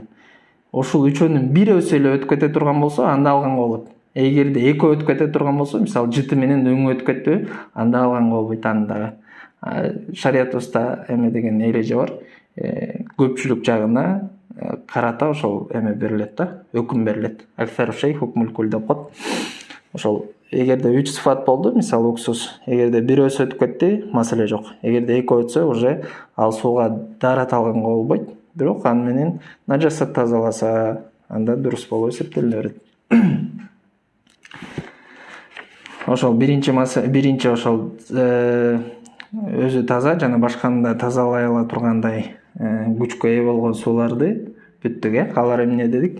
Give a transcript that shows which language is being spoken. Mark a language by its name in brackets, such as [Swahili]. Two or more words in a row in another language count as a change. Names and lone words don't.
[Kyrgyz] Ошол үчөөнүн бирөөсү эле өтүп кете турган болсо, анда алганга болот. Эгерде экөө өтүп кете турган болсо, мисалы жыты менен өңү өтүп кеттиби, анда алганга болбойт андагы. Шариятыбызда эме деген эреже бар. Көпчүлүк жагына карата ошол эме берилет да, өкүм берилет. [Arabic] أكثر الشيء حكم الكل [Kyrgyz] деп коет. Ошол эгерде 3 сыфат болду, мисалы уксус, эгерде бирөөсү өтүп кетти, маселе жок. Эгерде экөө өтсө, уже ал сууга дарат алганга болбойт. Бирок аны менен нажасат тазаласа, анда дурус болуп эсептеле берет. Ошол биринчи ошол өзү таза жана башканы да тазалай ала тургандай күчкө ээ болгон сууларды бүттүк, алар эмне дедик?